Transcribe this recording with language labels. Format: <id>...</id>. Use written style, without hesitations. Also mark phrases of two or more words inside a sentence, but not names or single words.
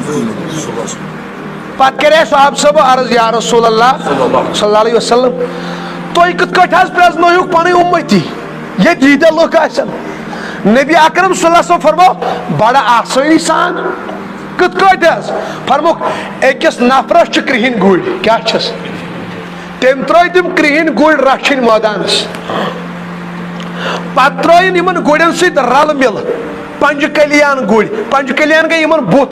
<ks>پتہٕ کرے صحابہ صٲبو عرض</ks> <ar>یا رسول اللہ صلی اللہ علیہ وسلم</ar> <ks>تُہۍ کِتھ کٲٹھۍ حظ پرٛزنٲیوُکھ پنٕنۍ اُمتی ییٚتہِ ییٖتیاہ لُکھ آسن نبی اکرم</ks> <ar>صلی اللہ علیہ وسلم</ar> <ks>فرمو بڑٕ آسٲنی سان کِتھ کٲٹھۍ حظ فرموکھ أکِس نفرس چھِ کرٛہِنۍ گُرۍ کیٛاہ چھس تٔمۍ ترٲے تِم کرٛہِنۍ گُرۍ رچھِنۍ مٲدانس پتہٕ ترٲیِن یِمن گُرٮ۪ن سۭتۍ رلہٕ مِلہٕ پنجہِ کلیان گُرۍ پنجہِ کلیان گٔے یِمن بُتھ</ks>